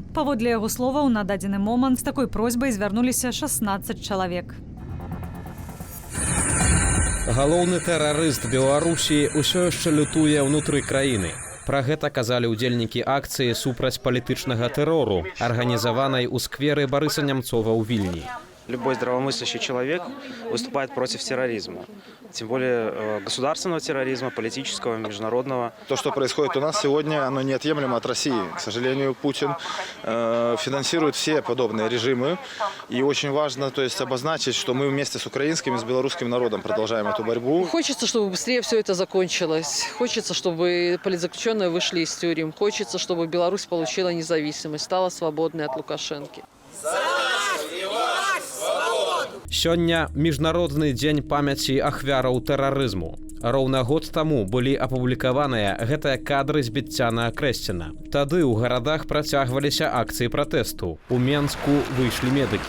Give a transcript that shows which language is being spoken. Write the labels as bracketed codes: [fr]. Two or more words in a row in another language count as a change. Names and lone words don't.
[be] Паводле яго словаў, на дадзены момант з такой просьбай звярнуліся 16 чалавек. Галоўны тэрарыст Беларусі ўсё яшчэ лютуе ўнутры краіны. Пра гэта казалі ўдзельнікі акцыі супраць палітычнага тэрору, арганізаванай у скверы Барыса Нямцова ў Вільні. [ru] Любой здравомыслящий человек выступает против терроризма. Тем более государственного терроризма, политического, международного. То, что происходит у нас сегодня, оно неотъемлемо от России. К сожалению, Путин финансирует все подобные режимы. И очень важно, то есть, обозначить, что мы вместе с украинским и с белорусским народом продолжаем эту борьбу. Хочется, чтобы быстрее все это закончилось. Хочется, чтобы политзаключенные вышли из тюрем. Хочется, чтобы Беларусь получила независимость, стала свободной от Лукашенки. [be] Сёння міжнародны дзень памяці ахвяраў тэрарызму. Роўна год таму былі апублікаваныя гэтыя кадры збіцця на Акрэсціна. Тады ў гарадах працягваліся акцыі пратэсту. У Менску выйшлі медыкі.